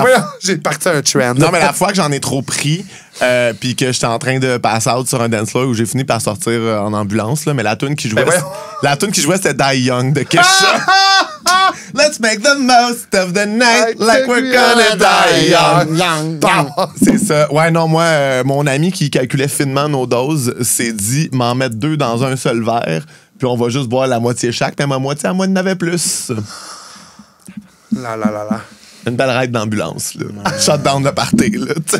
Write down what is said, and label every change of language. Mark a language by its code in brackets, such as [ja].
[fr] Voyons, j'ai parti un trend. non, mais la fois que j'en ai trop pris, puis que j'étais en train de [en] pass out [fr] sur un dance floor où j'ai fini par sortir en ambulance, là, mais la tune qui jouait, Ben voyons. la tune qui jouait, c'était Die Young de Kesha. [en] Let's make the most of the night like we're gonna die young. [fr] C'est ça. Ouais, non, moi, mon ami qui calculait finement nos doses s'est dit m'en mettre 2 dans un seul verre, puis on va juste boire la moitié chaque, puis ma moitié à moi, il en avait plus. Là. Une belle ride d'ambulance, là. Shutdown de party, là.